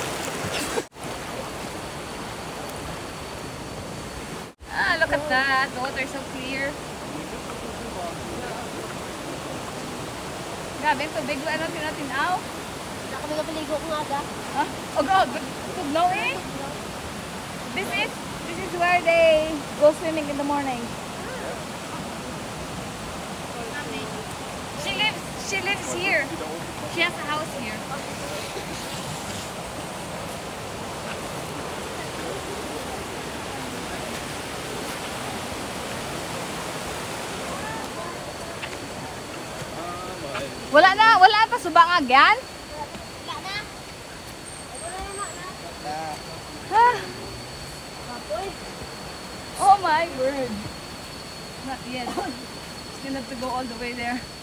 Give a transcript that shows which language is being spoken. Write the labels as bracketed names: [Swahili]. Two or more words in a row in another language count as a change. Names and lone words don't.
[English] Ah, look at that. The water is so clear. [Hiligaynon] Grabe, tubig. Ano tinatinaw? Wala kami napaligo kung aga. Huh? [English] Oh God, [Hiligaynon] tugnaw eh. [English] This is where they go swimming in the morning. She lives here. She has a house here. [Hiligaynon] Wala pa subangag yan? Wala na. Wala na. Ah, Kapoy. [English] oh my word. Not yet. Still have to go all the way there.